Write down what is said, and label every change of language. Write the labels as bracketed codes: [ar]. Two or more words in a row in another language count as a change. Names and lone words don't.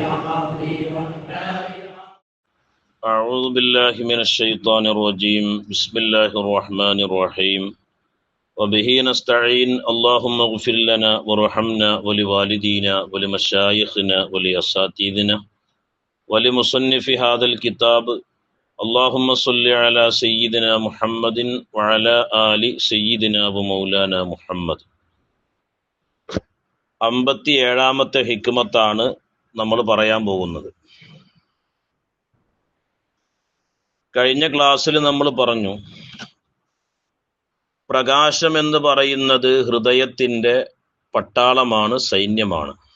[ar] أعوذ بالله من الشيطان الرجيم بسم الله الرحمن الرحيم وبه نستعين اللهم اغفر لنا وارحمنا ولوالدينا ولمشايخنا ولأساتذتنا ولمصنف هذا الكتاب اللهم صل على سيدنا محمد وعلى آل سيدنا ومولانا محمد. [ml] 57ാമത്തെ ഹിക്മത്താണ് നമ്മൾ പറയാൻ പോകുന്നത്. കഴിഞ്ഞ ക്ലാസ്സിൽ നമ്മൾ പറഞ്ഞു, പ്രകാശം എന്ന് പറയുന്നത് ഹൃദയത്തിൻ്റെ പട്ടാളമാണ്, സൈന്യമാണ്.